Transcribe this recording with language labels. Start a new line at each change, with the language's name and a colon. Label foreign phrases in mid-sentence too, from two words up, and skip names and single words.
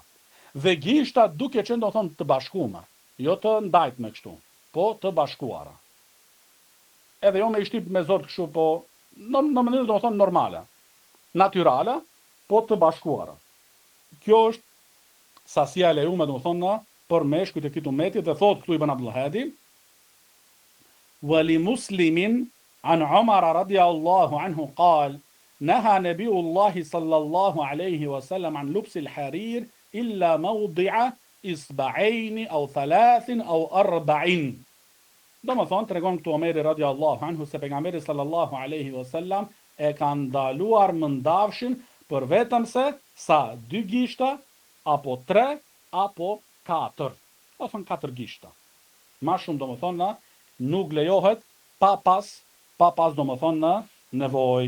Albanian: Dhe gishta duke qenë, do më thonë, të bashkuara, jo të ndajt me kështu, po të bashkuara. Edhe jo me i shtip me zot kështu, po në mënyrë, do më thonë, normale, natyrale, po të bashkuara. Kjo është sasia e lejume, do më thonë, për meshkujt e këtij ummeti, dhe thot këtu Ibn Abdul Hadi,
Arabic: ولمسلم عن عمر رضي الله عنه قال نهى نبي الله صلى الله عليه وسلم عن لبس الحرير إلا موضع إصبعين أو 3 أو 4.
Albanian: Do më thonë, tregon këtu Omeri
Arabic: رضي الله عنه
Albanian: se pejgamberi
Arabic: صلى الله عليه وسلم
Albanian: e ka ndaluar mëndafshin për vetëm se sa 2 gishta, apo 3, apo 4. Do thonë 4 gishta. Ma shumë, do më thonë, nuk lejohet pa pas, do më thonë, nevoj.